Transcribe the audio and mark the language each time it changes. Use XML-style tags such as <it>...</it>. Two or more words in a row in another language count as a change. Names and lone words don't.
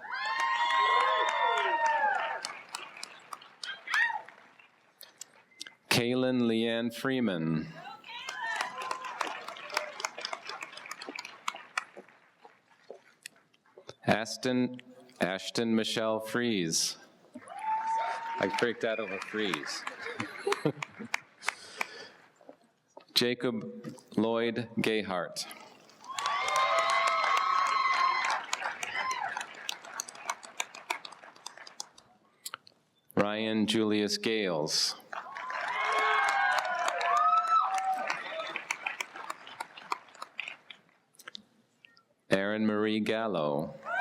<en>Kaylin Leanne Freeman. Ashton Michelle Fries. I freaked out over Fries. Jacob Lloyd Gayhart. Ryan Julius Gales. Erin Marie Gallo.</en>